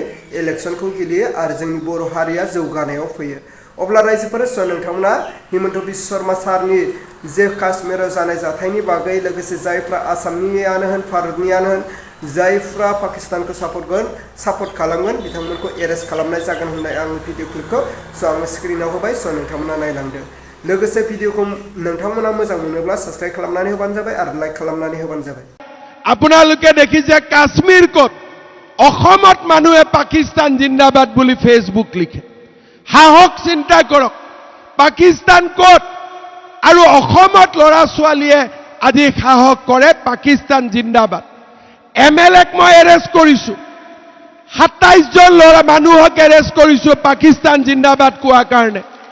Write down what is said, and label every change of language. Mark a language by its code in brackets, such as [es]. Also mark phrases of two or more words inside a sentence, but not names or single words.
[brx] इलेक्सनखौ गेलेयो आरो जोंनि बर' हारिया जौगानायाव फैयो अब्ला रायजोफोर स' नोंथांमोना हिमन्त बिश्व शर्मा सारनि जे काश्मीराव जानाय जाथायनि बागै लोगोसे जायफ्रा आसामनियानो होन भारतनियानो होन जायफ्रा पाकिस्तानखौ सापर्ट खालामगोन बिथांमोनखौ एरेस्ट खालामनाय जागोन होननाय आं [en] video clipखौ [brx] स' आङो स्क्रिनाव होबाय स' नोंथांमोना नायलांदो लोगोसे भिडिअखौ नोंथांमोना मोजां मोनोब्ला साबस्क्राइब खालामनानै होबानो जाबाय आरो लाइक खालामनानै होबानो जाबाय [as] আপোনালোকে দেখিছে কাশ্মীৰ ক'ত অসমত মানুহে পাকিস্তান জিন্দাবাদ বুলি ফেসবুক লিখে সাহস চিন্তা কৰক পাকিস্তান ক'ত আৰু অসমত ল'ৰা ছোৱালীয়ে আজি সাহস কৰে পাকিস্তান জিন্দাবাদ এমএলএক মই এৰেষ্ট কৰিছো 27 জন ল'ৰা মানুহক এৰেষ্ট কৰিছো পাকিস্তান জিন্দাবাদ কোৱা কাৰণে